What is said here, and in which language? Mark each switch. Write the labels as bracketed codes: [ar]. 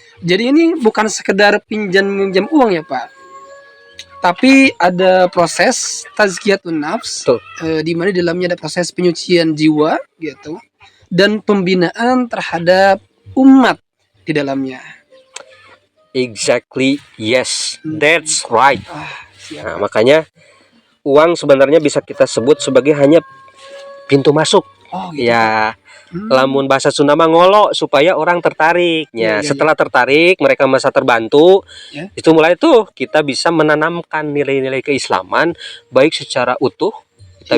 [id] Jadi ini bukan sekedar pinjam uang ya Pak, tapi ada proses tazkiyatun nafs, di mana di dalamnya ada proses penyucian jiwa gitu, dan pembinaan terhadap umat di dalamnya. [en] Exactly, yes, that's right. [id] Nah, makanya uang sebenarnya bisa kita sebut sebagai hanya pintu masuk. Ya, [su] Lamun bahasa Sunda mah ngolo [id] supaya orang tertarik. Iya, iya, Setelah tertarik, mereka merasa terbantu. Ya. Itu mulai tuh kita bisa menanamkan nilai-nilai keislaman baik secara utuh, kita